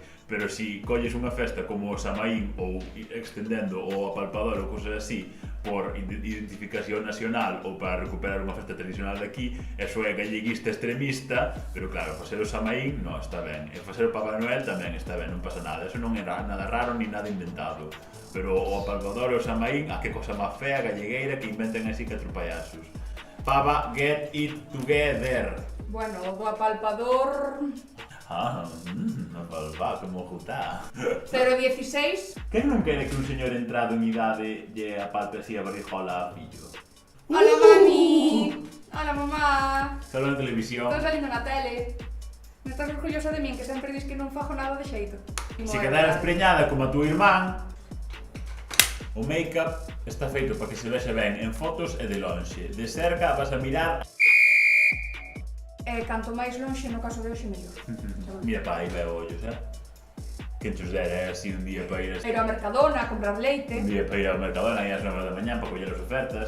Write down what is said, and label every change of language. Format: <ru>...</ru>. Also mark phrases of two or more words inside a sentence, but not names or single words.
<gl>Pero si colles unha festa como o Samaín ou extendendo o apalpador ou cosas así por identificación nacional ou para recuperar unha festa tradicional de aquí, eso é galleguista extremista, pero claro, facer o Samaín non está ben. E facer o Papá Noel tamén está ben, non pasa nada. Eso non é nada raro ni nada inventado. Pero o apalpador e o Samaín, que cosa máis fea, gallegueira, que inventen así catro payasos. Pava,</gl> <en>get it together.</en> <gl>Bueno, o apalpador... Apalpar, como jutá. 016. Quen non quere que un señor entrado en idade lle apalpe así a barrijola a fillo? Hola, mami. Hola, mamá. Solo na televisión. Estou salindo na tele. Me estás orgullosa de min, que sempre dis que non fago nada de xeito. Se quedaras preñada como a túa irmán, o make-up está feito para que se vexa ben en fotos e de lonxe. De cerca vas a mirar... Canto máis lonxe, no caso de hoxe, mellor. Mira pa aí veo ollos, Que enchos dera así un día para ir a... Ir ao Mercadona, a comprar leite. Un día para ir ao Mercadona aí ás 9 da mañá para coller as ofertas.</gl>